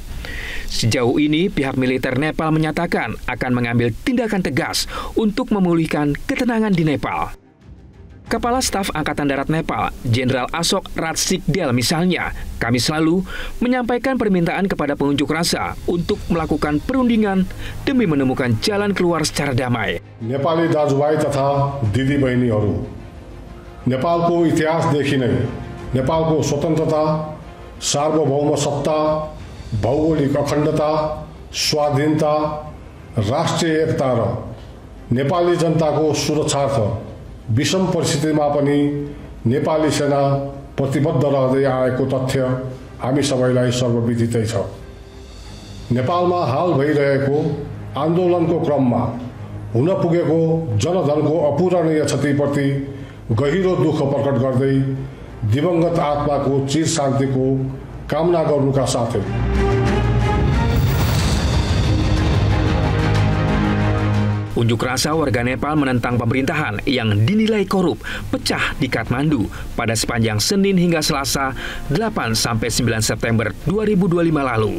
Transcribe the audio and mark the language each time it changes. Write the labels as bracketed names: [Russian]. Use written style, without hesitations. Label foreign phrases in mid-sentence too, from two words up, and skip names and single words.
[Indonesian] Sejauh ini, pihak militer Nepal menyatakan akan mengambil tindakan tegas untuk memulihkan ketenangan di Nepal. Kepala Staf Angkatan Darat Nepal, Jenderal Ashok Ratsikdel misalnya, Kamis lalu menyampaikan permintaan kepada pengunjuk rasa untuk melakukan perundingan demi menemukan jalan keluar secara damai. [Nepali] Nepali दाजुभाइ तथा दिदी बहिनीहरू, नेपालको इतिहासदेखि नै नेपालको स्वतन्त्रता, सार्वभौम सत्ता, भौगोलिक अखण्डता, स्वाधीनता, राष्ट्रिय एकता र नेपाली जनताको सुरक्षार्थ विषम परिस्थितिमा पनि नेपाली सेना प्रतिबद्ध रहँदै आएको तथ्य हामी सबैलाई सर्वविदितै छ। नेपालमा हाल भइरहेको आन्दोलनको क्रममा हुन पुगेको जनधनको अपूरणीय क्षतिप्रति गहिरो दुःख प्रकट गर्दै दिवंगत आत्माको चिर शान्तिको कामना गर्नुका साथै [Indonesian] unjuk rasa warga Nepal menentang pemerintahan yang dinilai korup pecah di Kathmandu pada sepanjang Senin hingga Selasa 8-9 September 2025 lalu.